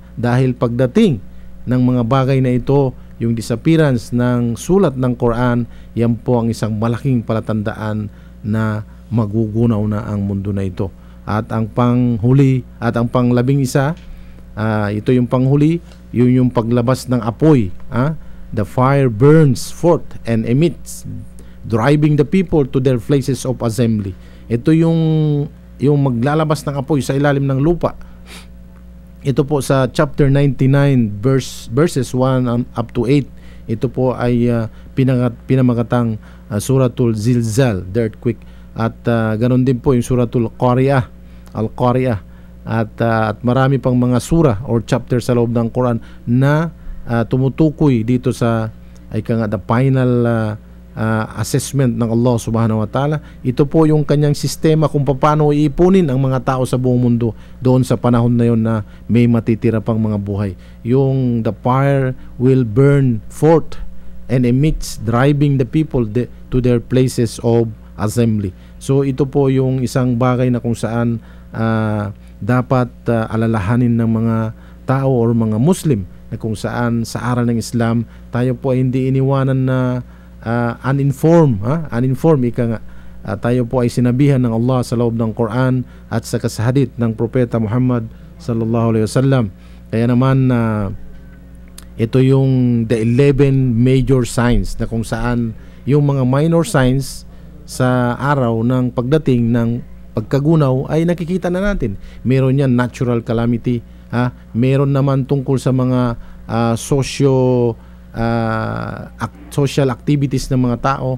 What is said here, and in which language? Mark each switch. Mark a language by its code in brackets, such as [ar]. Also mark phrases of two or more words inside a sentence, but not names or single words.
[tl] Dahil pagdating ng mga bagay na ito, yung disappearance ng sulat ng Quran, yan po ang isang malaking palatandaan na magugunaw na ang mundo na ito. At ang panghuli at ang pang-11, ito yung panghuli, yun yung paglabas ng apoy. [en] The fire burns forth and emits, driving the people to their places of assembly. [tl] Ito yung maglalabas ng apoy sa ilalim ng lupa. Ito po sa chapter 99 verses 1 up to 8. Ito po ay pinamagatang Suratul Zilzal, [en] the earthquake. [tl] At ganoon din po yung Suratul Qari'ah, Al-Qari'ah. At marami pang mga surah or chapter sa loob ng Quran na tumutukoy dito sa [en] the final assessment [tl] ng Allah [ar] سبحانه وتعالى. [tl] Ito po yung kanyang sistema kung paano iipunin ang mga tao sa buong mundo doon sa panahon na yon na may matitira pang mga buhay. [en] Yung the fire will burn forth and emits, driving the people to their places of assembly. [tl] So ito po yung isang bagay na kung saan dapat alalahanin ng mga tao or mga Muslim, na kung saan sa aral ng Islam tayo po ay hindi iniwanan na uninformed ika nga. Tayo po ay sinabihan ng Allah sa loob ng Quran at sa hadith ng Propeta Muhammad [ar] صلى الله عليه وسلم. [tl] Kaya naman ito yung [en] the 11 major signs, [tl] na kung saan yung mga [en] minor signs [tl] sa araw ng pagdating ng pagkagunaw ay nakikita na natin. Meron yan [en] natural calamity, [tl] meron naman tungkol sa mga [en] social activities [tl] ng mga tao,